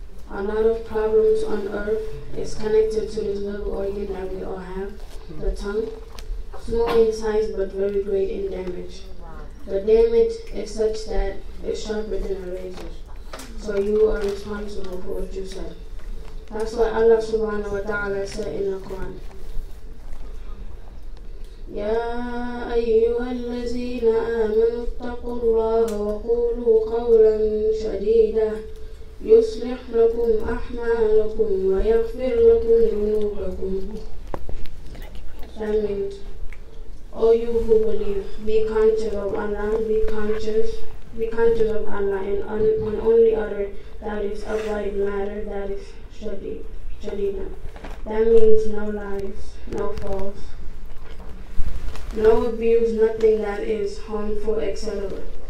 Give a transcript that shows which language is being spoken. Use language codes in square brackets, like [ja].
[en] A lot of problems on earth is connected to this little organ that we all have, the tongue. Small in size but very great in damage. The damage is such that it's sharper than a razor. So you are responsible for what you said. That's why Allah subhanahu wa ta'ala said in the Quran, [ar] يا أيها الذين آمنوا اتقوا الله وقولوا قولا سديدا يصلح لكم أعمالكم ويغفر لكم ذنوبكم. [en] That means, all you who believe, be conscious of Allah, be conscious of Allah, and on only other that is upright matter, that is shadida. That means no lies, no false, no abuse, nothing that is harmful, etc.